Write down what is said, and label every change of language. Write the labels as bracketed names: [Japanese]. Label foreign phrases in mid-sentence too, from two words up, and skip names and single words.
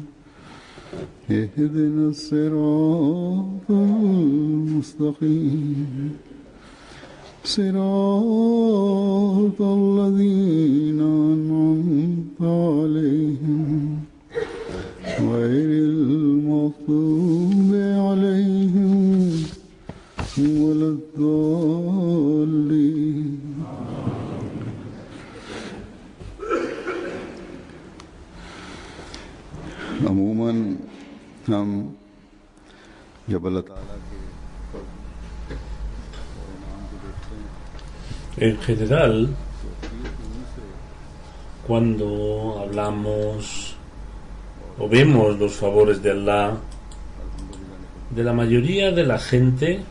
[Arabic] اهدنا الصراط المستقيم صراط الذين أنعمت عليهم غير المغضوب عليهم ولا الضالين عموماً [Hindi] हम जब अल्लाह ताला के [Spanish] En general, cuando hablamos o vemos los favores de Allah, de la mayoría de la gente